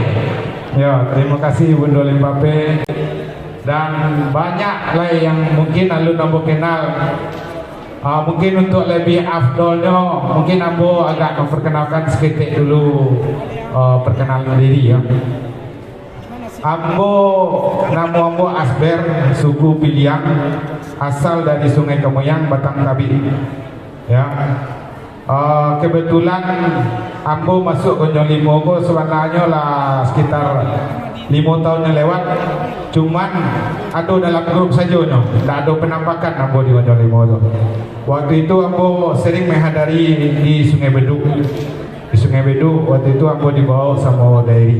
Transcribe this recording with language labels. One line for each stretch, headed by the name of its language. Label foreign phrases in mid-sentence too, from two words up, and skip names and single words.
Indonesian: Ya, terima kasih Bundo Limpape. Dan banyak lah yang mungkin
Minangkabau: alun ambo
Indonesian: kenal. Mungkin untuk lebih afdolnya mungkin ambo agak memperkenalkan sedikit dulu perkenalan diri ya. Nama ambo Asber, suku Piliang, asal dari Sungai Kemoyang, Batang Kabin. Ya. Kebetulan ambo masuk Gonjong Limo ko sebenarnya lah sekitar 5 tahun yang lewat. Cuman ada dalam grup saja no. Tak ada penampakan ambo di Gonjong Limo tu. Waktu itu ambo sering menghadiri di Sungai Beduk. Di Sungai Beduk waktu itu ambo dibawa sama Dairi.